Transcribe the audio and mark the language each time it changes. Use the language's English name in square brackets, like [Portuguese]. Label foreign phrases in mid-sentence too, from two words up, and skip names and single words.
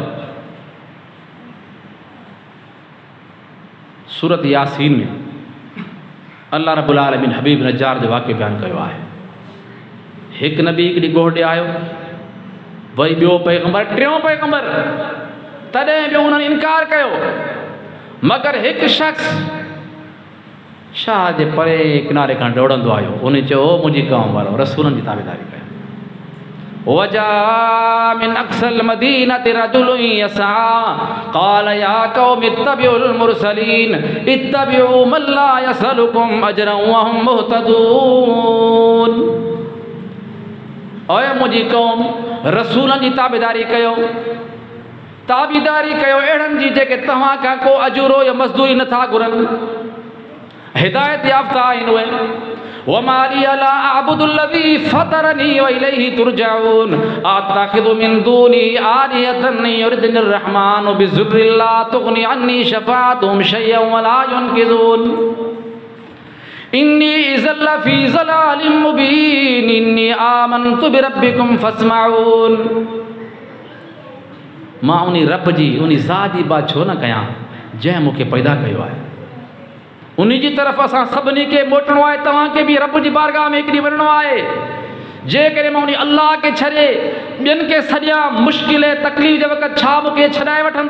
[Sindhi] सूरत यासीन में [Arabic] الله رب العالمين [Sindhi] हबीब नज्जार जो वाक़ियो बयानु कयो आहे। हिकु नबी हिकु ॾींहुं ॻोठ ॾे आयो, वरी ॿियो पैगंबर, टियों पैगंबर, तॾहिं बि उन्हनि इनकार कयो। मगर एक शख्स शाह जे परे किनारे खां दौड़ंदो आयो, उन चयो मुंहिंजी क़ौम वारो रसूलनि जी ताबेदारी कयो। [Arabic] وجاء من أقصى المدينة رجل يسعى قال يا قوم اتبعوا المرسلين اتبعوا من لا يسألكم أجرا وهم مهتدون. [Sindhi] ओए मुंहिंजी क़ौम, रसूलनि जी ताबेदारी कयो, ताबेदारी कयो अहिड़नि जी जेके तव्हां खां को अजूरो या मज़दूरी नथा घुरनि, हिदायत याफ़्ता आहिनि उहे। [Arabic] وما لي لا أعبد الذي فطرني وإليه ترجعون أأتخذ من دونه آلهة إن يردن الرحمن بضر لا تغن عني شفاعتهم شيئا ولا ينقذون إني إذا لفي ضلال مبين إني آمنت بربكم فاسمعون. [Sindhi] मां उन रब जी उन ज़ात जी बात छो न कयां जंहिं मूंखे पैदा कयो आहे। उन जी तरफ़ असां सभिनी खे मोटणो आहे। तव्हांखे बि रब जी बारगाह में हिकिड़ी वञिणो आहे। जेकॾहिं मां उन अल्लाह खे छॾे ॿियनि खे सॼा मुश्किल तकलीफ़ जे वक़्तु छा मूंखे छॾाए वठंदा?